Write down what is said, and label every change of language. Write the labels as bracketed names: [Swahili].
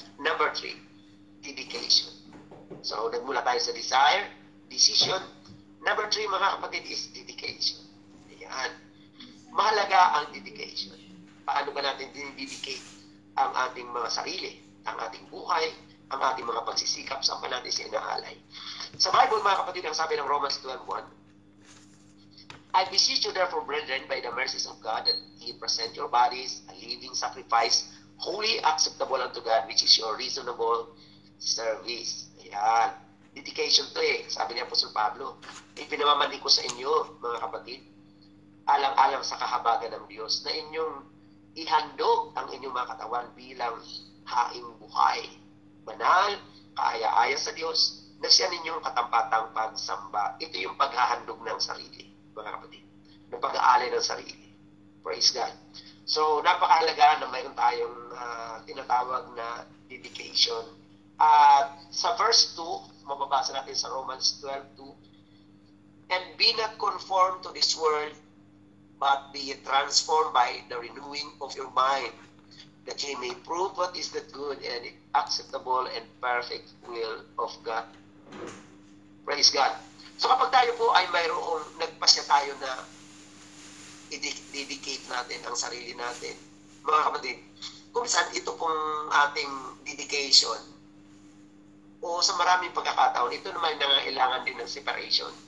[Filipino] Number 3, dedication. So, nagmula tayo sa desire, decision. Number 3, mga kapatid, is dedication. Ayan. Mahalaga ang dedication. Paano ba natin dinidedicate ang ating mga sarili, ang ating buhay, ang ating mga pagsisikap, saan pa natin siya inaalay. Sa Bible, mga kapatid, ang sabi ng Romans 12:1, [English] I beseech you therefore, brethren, by the mercies of God, that ye present your bodies a living sacrifice, holy, acceptable unto God, which is your reasonable service. [Filipino] Ayan. Dedication to sabi ni Apostol Pablo. Ipinamamanin ko sa inyo, mga kapatid, alang-alang sa kahabagan ng Diyos, na inyong ihandog ang inyong mga katawan bilang haing buhay. Banal, kaaya-aya sa Diyos, na siya ninyong katampatang pagsamba. Ito yung paghahandog ng sarili, mga kapatid, ng pag-aalay ng sarili. [English] Praise God. [Filipino] So, napakahalaga na mayroon tayong tinatawag na dedication. At sa verse 2, mababasa natin sa Romans 12:2, [English] and be not conformed to this world, but be transformed by the renewing of your mind, that ye may prove what is the good and acceptable and perfect will of God. Praise God. [Filipino] So kapag tayo po ay mayroong nagpasya tayo na i-dedicate natin ang sarili natin, mga kapatid, kung saan ito pong ating dedication, o sa maraming pagkakataon, ito naman nangangailangan din ng separation.